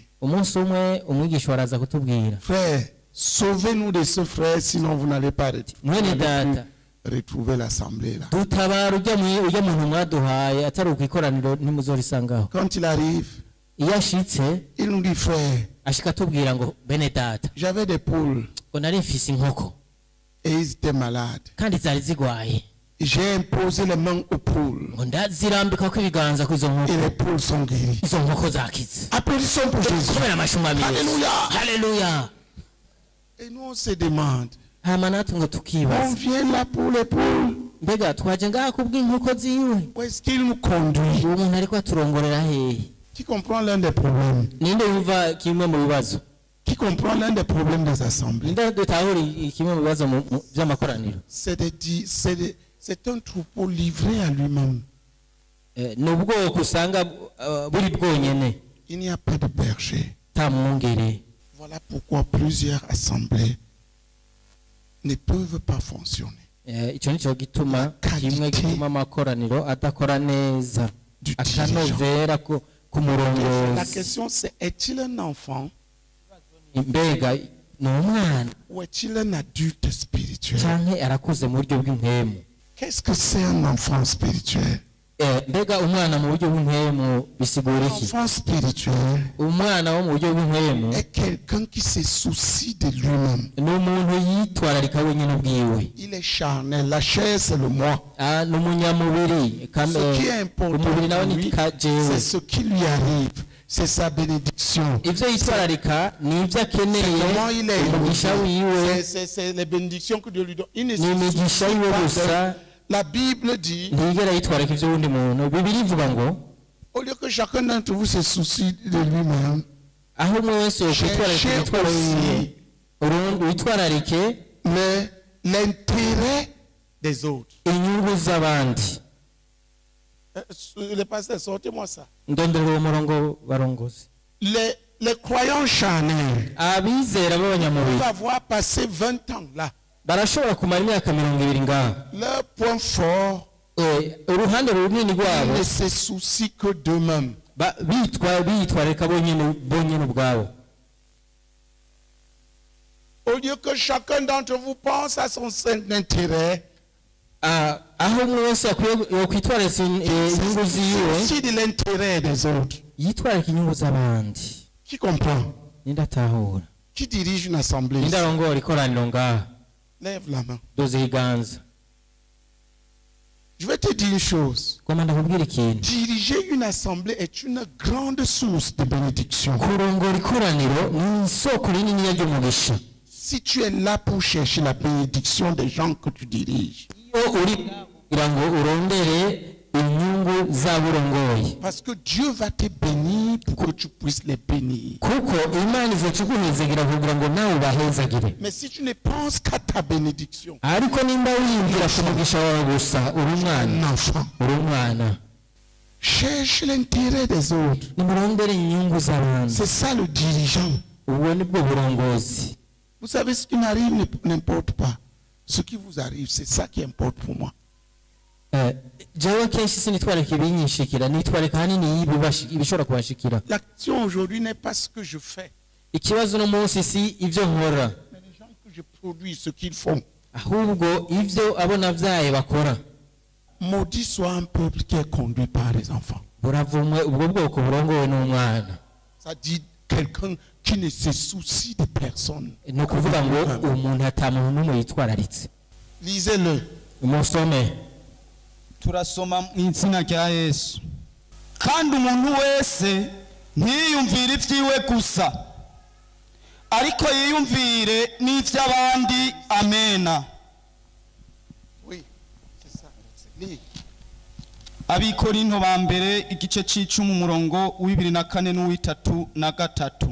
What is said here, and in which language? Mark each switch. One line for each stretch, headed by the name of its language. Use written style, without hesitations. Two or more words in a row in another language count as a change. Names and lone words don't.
Rundi: umunsi umwe umwigisha waraza kutubwira,
French: frère, sauvez-nous de ce frère, sinon vous n'allez pas
Rundi: mwene data
French: retrouver l'assemblée là.
Rundi: dutabara ujya muntu mwaduhaye atari uko ikoraniro ntimuzorisangaho.
French: Quand il arrive,
Rundi: iyo ashitse
French: il nous dit, frère,
Rundi: ashika atubwira ngo bene data
French: j'avais des poules
Rundi: ngo nari mfise inkoko
French: et ils étaient malades.
Rundi: kandi zari zigwaye,
French: J'ai imposé les mains aux poules
Rundi: ngo ndazirambikako ibiganza kuri izo
French: et
Rundi: nkoko,
French: les poules sont guéries.
Rundi: izo nkoko zakize.
French: Applaudissons pour Jésus.
Rundi: kubera amashumami.
French: Alléluia.
Rundi: Haleluya.
French: Et nous on se demande,
Rundi: hama natwe ngo
French: on
Rundi: tukibaza,
French: vient là pour les poules.
Rundi: mbega twaje ngaha kubw'inkoko ziwe,
French: Où est-ce qu'il nous conduit?
Rundi: uwo muntu ariko aturongorera hehe?
French: Qui comprend l'un des problèmes?
Rundi: ninde yumva kimwe mu bibazo?
French: Qui comprend l'un des problèmes des assemblées?
Rundi: ninde dutahura kimwe mu bibazo by'amakoraniro?
French: C'est un troupeau livré à lui-même.
Rundi: ni ubwoko usanga buri bwonyene,
French: Il n'y a pas de berger.
Rundi: ta mwungere.
French: Voilà pourquoi plusieurs assemblées ne peuvent pas fonctionner.
Rundi: icyo nicyo gituma kimwe gituma amakoraniro adakora neza,
French: Du
Rundi: akanovera ku
French: La
Rundi: murongozi.
French: question c'est, est-il un enfant
Rundi: mbega ni umwana
French: ou est-il un adulte spirituel?
Rundi: canke arakuze mu buryo bw'impemu?
French: Qu'est-ce que c'est un enfant spirituel?
Rundi: mbega umwana mu buryo bw'impemu bisigura
French: Un
Rundi: iki?
French: enfant spirituel
Rundi: umwana wo mu buryo bw'impemu
French: est quelqu'un qui se soucie de lui-même.
Rundi: ni umuntu yitwararika wenyine ubwiwe.
French: Il est charnel. La chair, c'est le moi.
Rundi: ni umunyamubiri.
French: Ce qui est important
Rundi: umubiri nawe
French: pour
Rundi: ni
French: lui,
Rundi: jewe.
French: c'est ce qui lui arrive. C'est sa bénédiction.
Rundi: ibyo yitwararika ni ibyo akeneye,
French: Comment il est
Rundi: umugisha wiwe
French: élevé. C'est les bénédictions que Dieu lui donne. Il ne
Rundi: ni
French: se
Rundi: imigisha
French: soucie
Rundi: yiwe
French: pas
Rundi: gusa.
French: de- La Bible dit,
Rundi: ntiyigera yitwararika iby'uwundi muntu. bibiri ivuga ngo
French: au lieu que chacun d'entre vous se soucie de lui-même,
Rundi: aho umwe wese yokwitwararika
French: cherchez
Rundi: imitwaro yiwe,
French: aussi
Rundi: witwararike
French: l'intérêt des autres.
Rundi: inyungu z'abandi.
French: Le pasteur, sortez-moi ça.
Rundi: ndondera uwo murongo barongozi.
French: Les croyants charnels
Rundi: abizera b'abanyamubiri
French: peuvent avoir passé 20 ans là.
Rundi: barashobora kumara imyaka 20 ngaho.
French: Leur point fort,
Rundi: uruhande runini
French: ils
Rundi: rwabo
French: ne se soucient que d'eux-mêmes.
Rundi: bitwararika bonyine ubwabo.
French: Au lieu que chacun d'entre vous pense à son intérêt,
Rundi: aho umwe wese yokwitwararika inyungu ziwe,
French: aussi de l'intérêt des autres.
Rundi: yitwararika inyungu z'abandi.
French: Qui comprend?
Rundi: ninde atahura?
French: Qui dirige une assemblée?
Rundi: ninde arongora ikoraniro ngaha?
French: Lève la main.
Rundi: doze iganza.
French: Je vais te dire une chose.
Rundi: ngoma ndakubwira ikintu.
French: Diriger une assemblée est une grande source de bénédiction.
Rundi: kurongora ikoraniro ni isoko rinini ry'umugisha.
French: Si tu es là pour chercher la bénédiction des gens que tu diriges.
Rundi: iyo uri kugira ngo urondere inyungu z'aburongoye,
French: Parce que Dieu va te bénir pour que tu puisses les bénir.
Rundi: kuko imana izocuguhezagira kugira ngo nawe ubahezagire.
French: Mais si tu ne penses qu'à ta bénédiction,
Rundi: ariko nimba wiyumvira ku mugisha wawe gusa, uri
French: un
Rundi: umwana,
French: enfant,
Rundi: uri umwana.
French: cherche l'intérêt des autres.
Rundi: nimurondere inyungu z'abandi.
French: C'est ça le dirigeant.
Rundi: ubwo nibwo burongozi.
French: Vous savez, ce qui m'arrive n'importe pas. Ce qui vous arrive, c'est ça qui importe pour moi.
Rundi: jewe kenshi sinitwararika ibinyishikira, nitwararika hanini ibishobora kubashikira.
French: L'action aujourd'hui n'est pas ce que je fais,
Rundi: ikibazo no munsi si ibyo nkora,
French: mais les gens que je produis, ce qu'ils font.
Rundi: ahubwo ibyo abo navyaye bakora.
French: Maudit soit un peuple qui est conduit par les enfants.
Rundi: buravumwe ubwo bwoko burongowe n'umwana.
French: Ça dit quelqu'un qui ne se soucie de personne.
Rundi: ni ukuvuga ngo umuntu atamuntu n'umwe yitwararitse.
French: Lisez-le.
Rundi: umusome. turasoma mu izina rya Yesu. kandi umuntu wese ntiyumvire ivyiwe gusa ariko yiyumvire n'ivy'abandi. Amena. Abikorinto ba mbere igice c'icumi umurongo w'24 n'uw'33.